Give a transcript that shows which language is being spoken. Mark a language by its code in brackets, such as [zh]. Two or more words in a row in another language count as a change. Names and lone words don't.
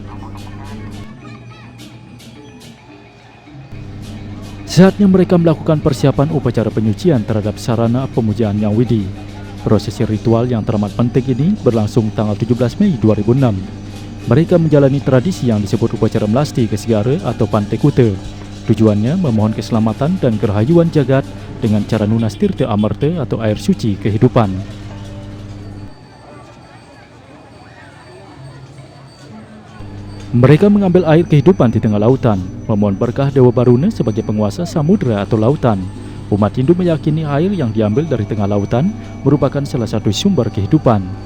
[id] Saatnya mereka melakukan persiapan upacara penyucian terhadap sarana pemujaan Yang Widi. Prosesi ritual yang teramat penting ini berlangsung tanggal 17 Mei 2006. Mereka menjalani tradisi yang disebut upacara Melasti Kesigara atau Pantai Kuta. Tujuannya memohon keselamatan dan kerahayuan jagat dengan cara [ban] nunas tirta amarta [id] atau air suci kehidupan. Mereka mengambil air kehidupan di tengah lautan, memohon berkah Dewa Baruna sebagai penguasa samudera atau lautan. Umat Hindu meyakini air yang diambil dari tengah lautan merupakan salah satu sumber kehidupan.